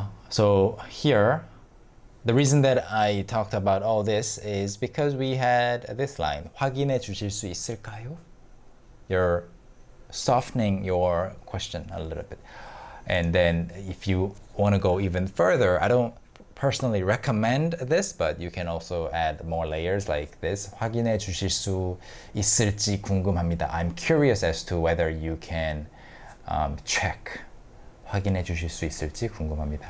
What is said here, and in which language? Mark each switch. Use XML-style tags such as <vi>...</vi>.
<en>So here, the reason that I talked about all this is because we had this line,</en> <ko>확인해 주실 수 있을까요?</ko> <en>You're softening your question a little bit. And then if you want to go even further, I don't personally recommend this, but you can also add more layers like this.</en> <ko>확인해 주실 수 있을지 궁금합니다.</ko> <en>I'm curious as to whether you can check.</en> <ko>확인해 주실 수 있을지 궁금합니다.</ko>